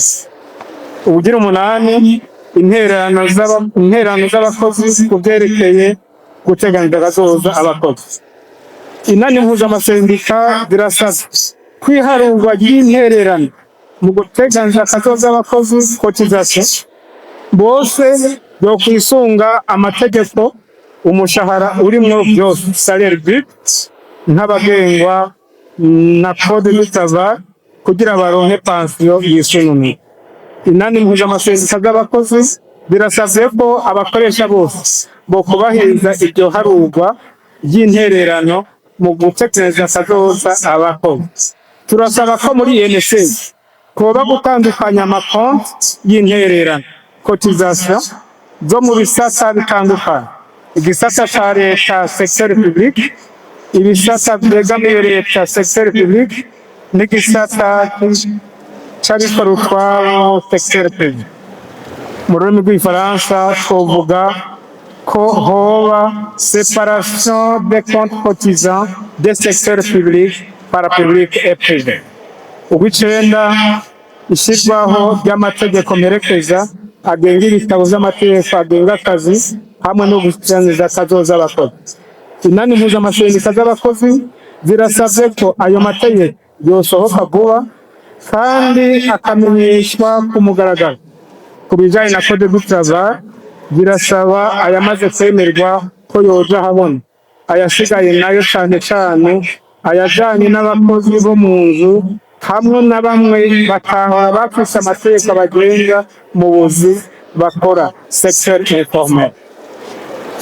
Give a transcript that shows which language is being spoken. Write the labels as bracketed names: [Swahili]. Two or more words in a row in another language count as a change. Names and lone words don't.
[Rundi] Ubugira umunani, intererano z'abakozi ku byerekeye guteganiriza kazoza abakozi. Inani mpuzamasendika zirasabye kwiharurwa ry'intererano mu guteganiriza kazoza abakozi, cotisation, bose yo kwisunga amategeko, umushahara urimwo byose, [French] salaire brut, [Rundi] nk'abagengwa na [French] code du travail, [Rundi] kugira baronke pansiyo yisunuye. Inani mpuzamasendika z'abakozi birasabye ko abakoresha bose bo kubahiriza iryo harurwa ry'intererano mu gutekereza kazoza abakozi. Turasaba ko muri INSS koba gutandukanya amakonti y'intererano, cotisation zo mu bisata bitandukanye, igisata ca leta [French] secteur public, [Rundi] ibisata byegamiye leta [French] secteur public, [Rundi] n'igisata c'abikora utwabo [French] secteur privé. [Rundi] Mu rurimi rw'igifaransa twovuga ko hoba [French] séparation des comptes cotisants des secteurs publics, parapublic et privé. [Rundi] Ugw'icenda, ishyirwaho ry'amategeko mperekeza agenga ibitabo vy'amategeko agenga akazi hamwe no guteganiriza kazoza abakozi. Inani mpuzamasendika z'abakozi zirasabye ko ayo mategeko yosohoka vuba kandi akamenyeshwa ku mugaragaro. Ku bijanye na [French] code du travail, [Rundi] birasaba ayamaze kwemerwa ko yoja habona, ayasigaye nayo cane cane ayajanye n'abakozi bo mu nzu hamwe na bamwe batahora bafise amategeko bagenga mu buzi bakora [French] secteur informel.